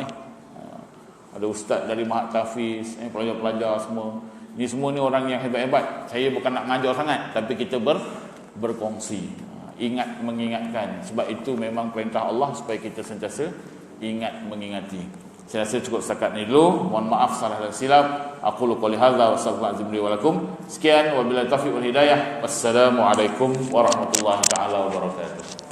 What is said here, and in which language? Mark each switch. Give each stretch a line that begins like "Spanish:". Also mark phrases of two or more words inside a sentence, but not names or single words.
Malay: Ada ustaz dari Mahat Tafiz, pelajar-pelajar semua. Ini semua ni orang yang hebat-hebat. Saya bukan nak ngajar sangat, tapi kita berkongsi. Ingat mengingatkan. Sebab itu memang perintah Allah supaya kita sentiasa ingat mengingati. Saya rasa cukup setakat ni dulu. Mohon maaf salah dan silap.
Arabic: أقول قولي هذا وصلى الله عليه ولكم.
Malay: Sekian,
Arabic: وبالله التوفيق والهداية. والسلام عليكم ورحمة الله تعالى وبركاته.